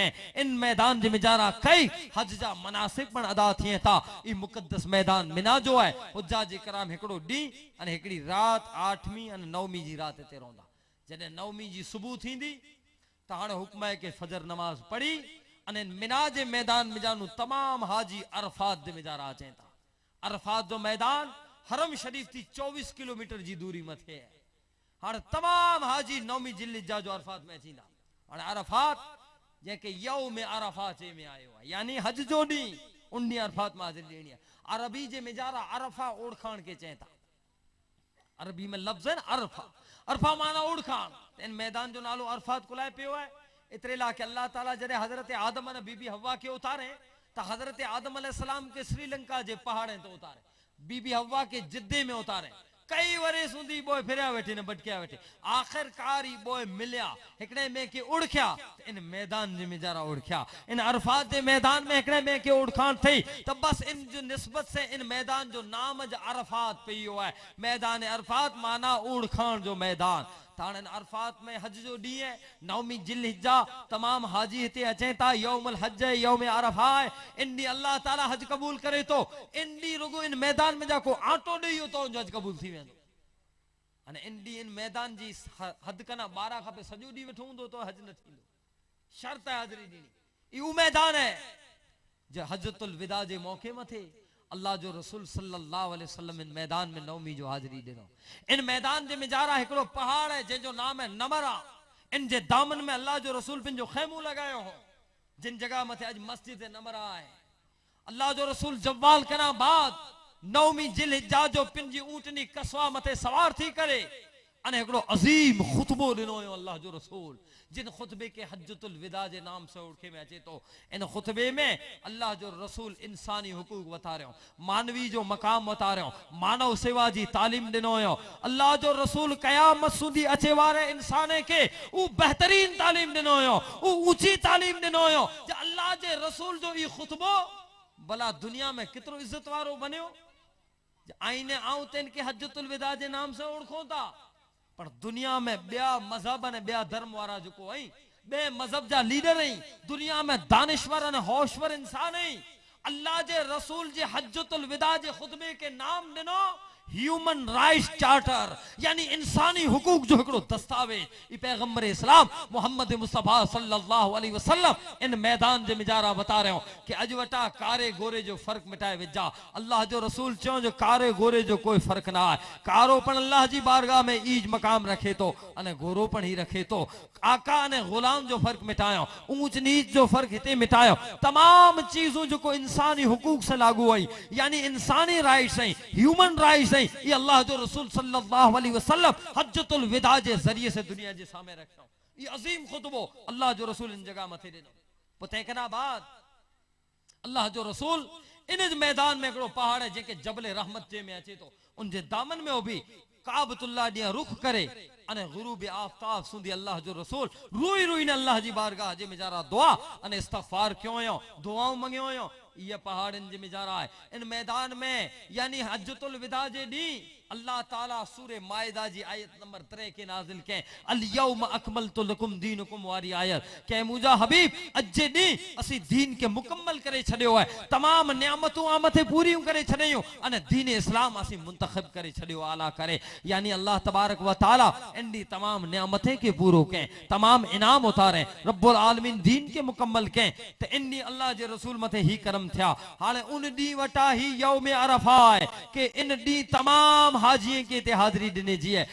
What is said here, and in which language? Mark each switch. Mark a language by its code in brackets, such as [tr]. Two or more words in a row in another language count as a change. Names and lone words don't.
[kfr] इन मैदान जे मिजारा कई हज जा मनासिक पण अदा थिए था। ई मुकद्दस मैदान मिना जो है हुज्जा जे कराम हिकड़ो डी अने हिकड़ी रात 8वीं अने 9वीं जी रात ते रोंदा। जने 9वीं जी सुबह थींदी त हाणे हुक्म है के फजर नमाज पढ़ी अने मिना जे मैदान में जानू तमाम हाजी अरफात जे मिजारा अचे था। अरफात जो मैदान हरम शरीफ थी 24 किलोमीटर जी दूरी मथे है। हाणे तमाम हाजी 9वीं जिलहिज्जा जो अरफात में अचींदा। हाणे अरफात जेके यौम अरफात में आयो है, यानी हज जो डी उन डी अरफात में हाजिर ॾियणी है। अरबी जे मिजारा अरफा ओढ़खाण के चए था। अरबी में लफ्ज़ है अरफा, अरफा माना ओढ़खाण। इन मैदान जो नालो अरफात कुलाए पियो है। इतरे ला के अल्लाह ताला जरे हजरत आदम ने बीबी हवा के उतारे तो हजरत आदम अलैहिस्सलाम के श्रीलंका जे पहाड़े तो उतारे, बीबी हवा के जिद्दे में उतारे, कई वरे सुधी बोए फिरिया वेठे न भटकिया वेठे, आखिरकार ही बोए मिलिया हिकड़े में के उड़ख्या, इन मैदान जे में जरा उड़ख्या, इन अरफात जे मैदान में हिकड़े में के उड़खान थई, तो बस इन जो निस्बत से इन मैदान जो नाम ज अरफात पियो है, मैदान अरफात माना उड़खान जो मैदान। तान अरफात में हज जो डी है, नौमी जिलहिज्जा तमाम हाजी हिते अचे था, यौमुल हज है, यौम अरफा है, इंडी अल्लाह ताला हज कबूल करे तो इंडी रुगो इन मैदान में जाको आटो ॾेई तो हज कबूल थी वेंदो। अने इंडी इन मैदान जी हद कना 12 खपे सॼो ॾींहुं वेठो हूंदो तो हज न थींदो, शर्त है हाज़िरी ॾियणी। इहो मैदान है जो हजतुल विदा जे मौके मथे अल्लाह जो रसूल [ar] صلى الله عليه وسلم [kfr] इन मैदान में नौमी जो हाज़िरी ॾिनो। इन मैदान जे मिजारा हिकड़ो पहाड़ है जंहिंजो नाम है नमरा, इन जे दामन में अल्लाह जो रसूल पंहिंजो खैमो लगायो हो, जिन जगह मथे अज मस्जिद नमरा है। अल्लाह जो रसूल जवाल कना बाद नौमी जिलहिज्जा जो पंहिंजी ऊंटनी कसवा मथे सवार थी करे अने हिकड़ो अजीम खुतबो ॾिनो हो अल्लाह जो रसूल, जिन खुतबे के हज्जतुल विदा जे नाम से उड़खे में अचे तो। इन खुतबे में अल्लाह जो रसूल इंसानी हुकूक बता रहे हो, मानवी जो मकाम बता रहे हो, मानव सेवा जी तालीम ॾिनो हो। अल्लाह जो रसूल कयामत सुधी अचे वारे इंसाने के उ बेहतरीन तालीम ॾिनो हो, उ ऊंची तालीम ॾिनो हो। जे अल्लाह जे रसूल जो ई खुतबो भला दुनिया में कितरो इज्जत वारो बनियो। आईने आऊं तेन के हज्जतुल विदा जे नाम से उड़खो था, पर दुनिया में बिया मजहब ने बिया धर्म वारा जो को आई, बे मजहब जा लीडर आई, दुनिया में दानिश्वर ने होशवर इंसान आई। अल्लाह जे रसूल जे हज्जतुल विदा जे खुतबे के नाम दिनो [en] human rights charter, [kfr] यानी इंसानी हुकूक जो हिकड़ो दस्तावेज। ई पैगंबर इस्लाम मोहम्मद मुस्तफा [ar] صلى الله عليه وسلم [kfr] इन मैदान जे मिजारा बता रहे हो कि अज वटा कारे गोरे जो फर्क मिटाए विजा। अल्लाह जो रसूल चो जो कारे गोरे जो कोई फर्क ना है, कारो पण अल्लाह जी बारगाह में ईज मकाम रखे तो अने गोरो पण ही रखे तो। आका ने गुलाम जो फर्क मिटायो, ऊंच नीच जो फर्क हिते मिटायो, तमाम चीजों जो को इंसानी हुकूक से लागू आई, यानी इंसानी राइट्स है, [en] human rights [kfr] है। ये अल्लाह जो रसूल [ar] صلى الله عليه وسلم [kfr] हज्जतुल विदा जे जरिए से दुनिया जे सामने रखो। ये अजीम खुतबो अल्लाह जो रसूल इन जगह मथे ॾिनो। पोइ कना बाद अल्लाह जो रसूल इन मैदान में हिकिड़ो पहाड़ है जेके जबल रहमत जे में अचे तो, उन जे दामन में भी काबतुल्लाह ॾियां रुख करे अने गुरूब आफ़ताब सुधी अल्लाह जो रसूल रोई रोई ने अल्लाह जी बारगाह जे मिजारा दुआ अने इस्तगफार क्यों हो, दुआऊं मंगियो हो। ये पहाड़न जे मिजारा है इन मैदान में, यानी हज्जतुल विदा जे दी अल्लाह ताला सूरे मायदा जी आयत नंबर 3 के नाजिल के [ar] اليوم أكملت لكم دينكم [kfr] वारी आयत के मुजा हबीब अज दी असी दीन के मुकम्मल करे छड़ियो है, तमाम नियामतों आमते पूरी करे छड़ियो अने दीन इस्लाम असी मुंतखब करे छड़ियो आला करे। यानी अल्लाह [ar] تبارك وتعالى [kfr] इंडी तमाम नियामते के पूरो के, तमाम इनाम उतारे, रब्बुल आलमीन दीन के मुकम्मल के। ते इंडी अल्लाह जे रसूल मथे ही करम थिया। हाने उन दी वटा ही यौम अरफा है के इन दी तमाम हाजी के ते हाजिरी दिने जी है।